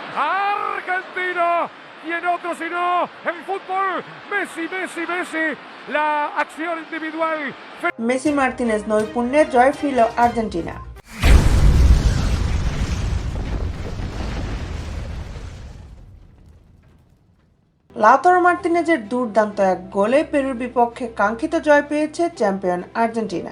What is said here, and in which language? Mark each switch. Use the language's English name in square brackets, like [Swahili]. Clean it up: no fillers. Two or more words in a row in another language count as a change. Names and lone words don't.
[Spanish] Argentina y en otro sino el fútbol. Messi, Messi, Messi. La acción individual. [Bangla] মেসি মার্তিনেজ নৈপুণ্যে জয় ফিরল আর্জেন্টিনা। লাউতারো মার্তিনেজের দুর্দান্ত এক গোলে পেরুর বিপক্ষে কাঙ্ক্ষিত জয় পেয়েছে চ্যাম্পিয়ন আর্জেন্টিনা।